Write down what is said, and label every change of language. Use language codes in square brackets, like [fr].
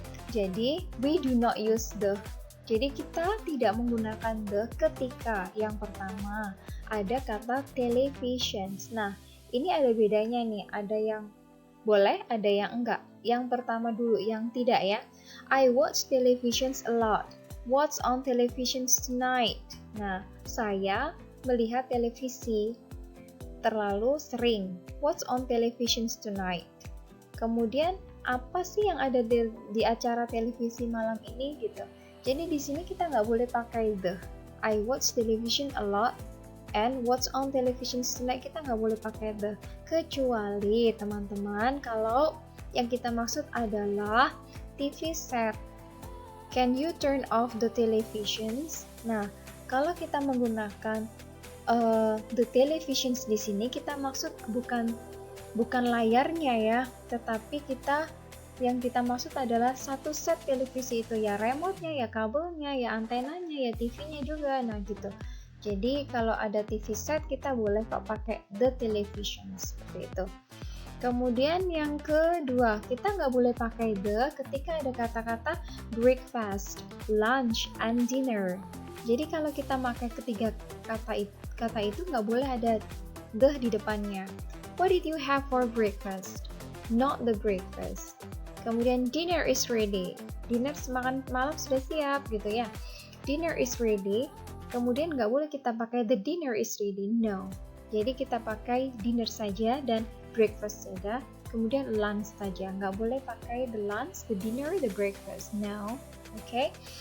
[id] Jadi, [en] we do not use the. [id] Jadi kita tidak menggunakan the ketika yang pertama ada kata televisions. Nah, ini ada bedanya nih, ada yang boleh, ada yang enggak. Yang pertama dulu, yang tidak ya. [en] I watch televisions a lot. What's on televisions tonight? [id] Nah, saya melihat televisi terlalu sering. [en] What's on televisions tonight? [id] Kemudian, apa sih yang ada di acara televisi malam ini gitu. Jadi di sini kita nggak boleh pakai the. [en] I watch television a lot and what's on television tonight, [id] kita nggak boleh pakai the. Kecuali teman-teman kalau yang kita maksud adalah TV set. [en] Can you turn off the televisions? [id] Nah, kalau kita menggunakan the televisions di sini, kita maksud bukan layarnya ya, tetapi yang kita maksud adalah satu set televisi itu, ya remote-nya, ya kabelnya, ya antenanya, ya TV-nya juga. Nah gitu. Jadi kalau ada TV set kita boleh kok pakai the television seperti itu. Kemudian yang kedua, kita nggak boleh pakai the ketika ada kata-kata breakfast, lunch, and dinner. Jadi kalau kita pakai ketiga kata itu nggak boleh ada the di depannya. [en] What did you have for breakfast? Not the breakfast. Kemudian dinner is ready. [id] Dinner makan malam sudah siap gitu ya. [en] Dinner is ready. [id] Kemudian nggak boleh kita pakai [en] the dinner is ready. No. [id] Jadi kita pakai dinner saja dan breakfast saja. Kemudian lunch saja. Nggak boleh pakai the lunch, the dinner, the breakfast. No. Oke.